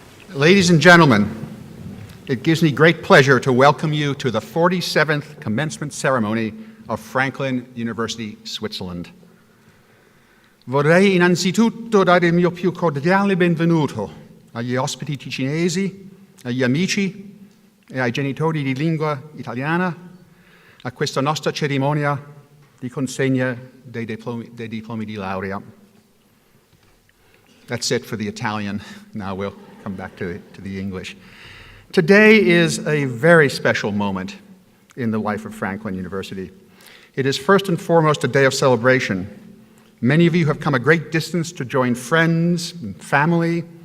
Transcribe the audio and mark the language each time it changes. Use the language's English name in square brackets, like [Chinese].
[English] Ladies and gentlemen, it gives me great pleasure to welcome you to the 47th Commencement Ceremony of Franklin University, Switzerland. [Italian] Vorrei innanzitutto dare il mio più cordiale benvenuto agli ospiti ticinesi, agli amici e ai genitori di lingua italiana a questa nostra cerimonia di consegna dei diplomi di laurea. [English] That's it for the Italian. Now we'll come back to the English. Today is a very special moment in the life of Franklin University. It is first and foremost a day of celebration. Many of you have come a great distance to join friends and family.